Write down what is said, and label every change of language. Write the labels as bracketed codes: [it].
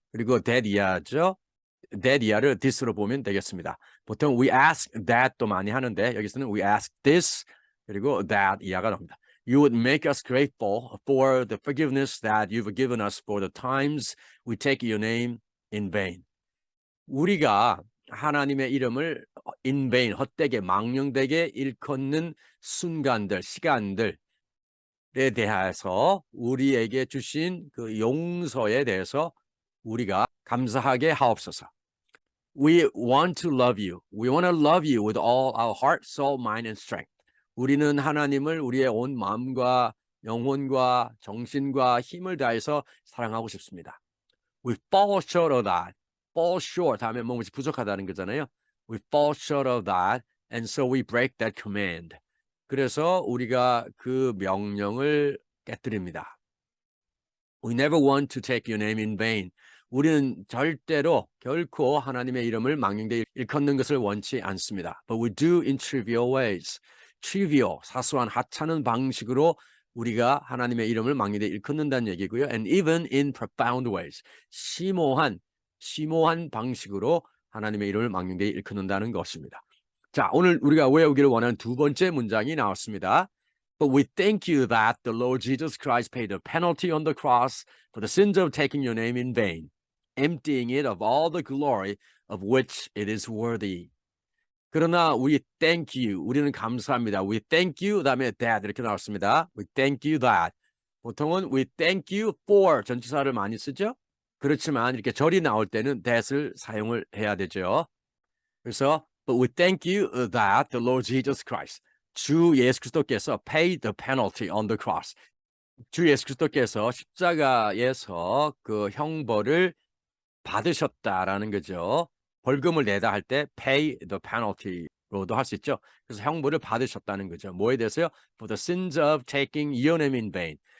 [ko] 그리고 that 이하죠. that 이하를 this로 보면 되겠습니다. 보통 [en] we ask that [ko] 도 많이 하는데 여기서는 [en] we ask this [ko] 그리고 that 이하가 나옵니다. [en] You would make us grateful for the forgiveness that you've given us for the times we take your name in vain. [ko] 우리가 하나님의 이름을 in vain, 헛되게, 망령되게 일컫는 순간들, 시간들에 대해서 우리에게 주신 그 용서에 대해서 우리가 감사하게 하옵소서. [en] We want to love you. We want to love you with all our heart, soul, mind, and strength. [ko] 우리는 하나님을 우리의 온 마음과 영혼과 정신과 힘을 다해서 사랑하고 싶습니다. [en] We fall short of that. [ko] fall short 하면 뭔가 부족하다는 거잖아요. [en] We fall short of that, and so we break that command. [ko] 그래서 우리가 그 명령을 깨뜨립니다. [en] We never want to take your name in vain. [ko] 우리는 결코 하나님의 이름을 망령되이 일컫는 것을 원치 않습니다. [en] But we do in trivial ways. [ko] trivial, 사소한 하찮은 방식으로 우리가 하나님의 이름을 망령되이 일컫는다는 얘기고요. [en] And even in profound ways. [ko] 심오한 방식으로 하나님의 이름을 망령되이 일컫는다는 것입니다. 자, 오늘 우리가 외우기를 원하는 두 번째 문장이 나왔습니다. [en] But we thank you that the Lord Jesus Christ paid the penalty on the cross for the sins of taking your name in vain, emptying it of all the glory of which it is worthy. [ko] 그러나 [en] we thank you, [ko] 우리는 감사합니다. [en] We thank you, [ko] 다음에 [en] that [ko] 이렇게 나왔습니다. [en] We thank you that. [ko] 보통은 [en] we thank you for [ko] 전치사를 많이 쓰죠. 그렇지만 이렇게 절이 나올 때는 that을 사용을 해야 되죠. [en] 그래서 But we thank you that the Lord Jesus Christ, [ko] 주 예수 그리스도께서 [en] paid the penalty on the cross. [ko] 주 예수 그리스도께서 십자가에서 그 형벌을 받으셨다라는 거죠. 벌금을 내다 할 때 [en] pay the penalty [ko] 로도 할 수 있죠. 그래서 형벌을 받으셨다는 거죠. 뭐에 대해서요? [en] For the sins of taking your name in vain.